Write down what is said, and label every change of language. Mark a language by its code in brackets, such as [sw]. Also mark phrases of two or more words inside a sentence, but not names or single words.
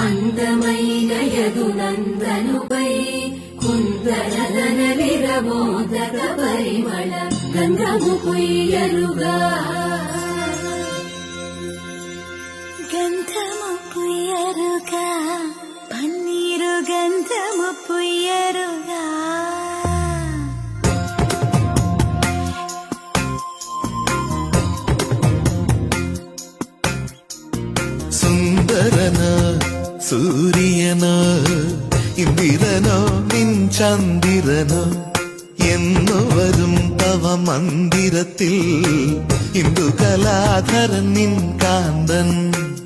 [te] అందమైనయదు నందనుపై కుందనదన విరమోదక పరిమళ గంధము పుయ్యరుగా గంధము పుయ్యరుగా పన్నీరు గంధము పుయ్యరుగా [ml] സുന്ദരനോ സൂര്യനോ ഇന്ദിരനോ നിൻചന്ദ്രനോ എന്നു വരും തവ മന്ദിരത്തിൽ ഇന്ദുകലാധരൻ നിൻ കാന്തൻ